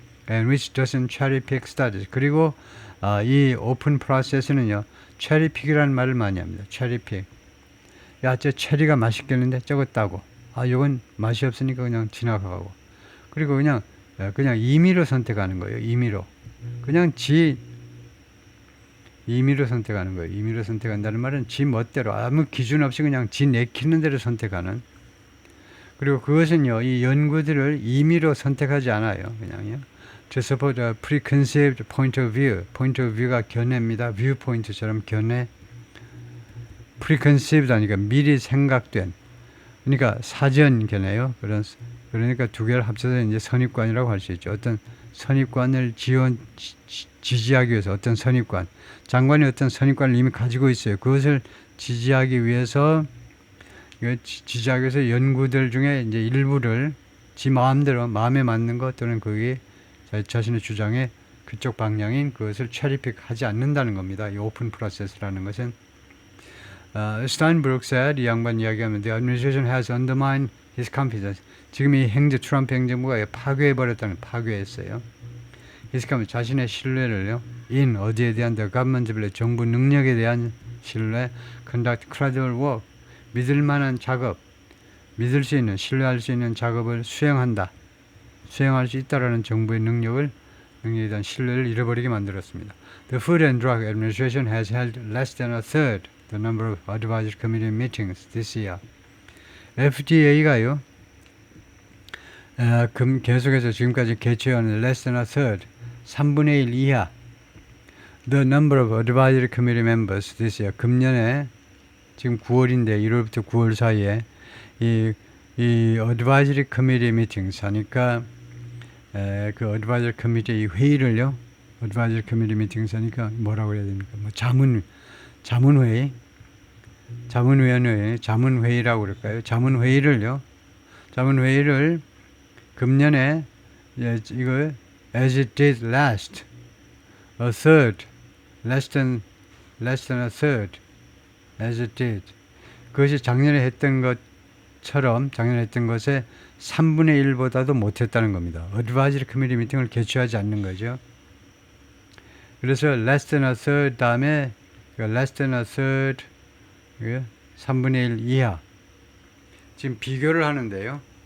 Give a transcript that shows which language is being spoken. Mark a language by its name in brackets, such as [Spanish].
[English] And which doesn't cherry pick studies. [Korean] 그리고 이 오픈 프로세스는요. cherry pick이라는 말을 많이 합니다. cherry pick. 야, 저 체리가 맛있겠는데 적었다고. 이건 맛이 없으니까 그냥 지나가고. 그리고 그냥 임의로 선택하는 거예요. 임의로. 임의로 선택하는 거예요. 임의로 선택한다는 말은 지 멋대로 아무 기준 없이 그냥 지 내키는 대로 선택하는. 그리고 그것은요. 이 연구들을 임의로 선택하지 않아요. 그냥요. [English] To support a preconceived point of view. point of view가 견해입니다. [Korean] viewpoint처럼 견해. preconceived 하니까 미리 생각된. 그러니까 사전 견해요. 그러니까 두 개를 합쳐서 이제 선입관이라고 할 수 있죠. 어떤 선입관을 지지하기 위해서 어떤 선입관. 장관이 어떤 선입관을 이미 가지고 있어요. 그것을 지지하기 위해서 지작에서 연구들 중에 이제 일부를 지 마음대로 마음에 맞는 것 또는 그게 자신의 주장에 그쪽 방향인 그것을 체리픽하지 않는다는 겁니다. 이 오픈 프로세스라는 것은 스타인브룩 said, 이 양반 이야기하면 [English] the administration has undermined his confidence. [Korean] 지금 이 트럼프 행정부가 파괴해버렸다는 파괴했어요. his confidence, 자신의 신뢰를요. in 어디에 대한 [English] the government ability, [Korean] 정부 능력에 대한 신뢰, [English] conduct credible work, [Korean] 믿을 만한 작업, 믿을 수 있는 신뢰할 수 있는 작업을 수행한다. 수행할 수 있다라는 정부의 능력에 대한 신뢰를 잃어버리게 만들었습니다. [English] The Food and Drug Administration has held less than a third the number of advisory committee meetings this year. [Korean] FDA가요. 계속해서 지금까지 개최한 [English] less than a third, 3분의 1 이하 the number of advisory committee members this year. [Korean] 금년에 지금 9월인데 1월부터 9월 사이에 이 [English] advisory committee meetings [Korean] 하니까 그 advisory committee 이 회의를요. advisory committee meetings 하니까 뭐라고 해야 됩니까? 뭐 자문회의, 자문위원회, 자문회의라고 그럴까요? [English] 자문회의를 금년에 이거 as it did last a third, less than a third, as it did. [Korean] 그것이 작년에 했던 것처럼 작년에 했던 것의 3분의 1보다도 못했다는 겁니다. advisory committee 미팅을 개최하지 않는 거죠. 그래서 less than a third 다음에 less than a third 3분의 1 이하 지금 비교를 하는데요.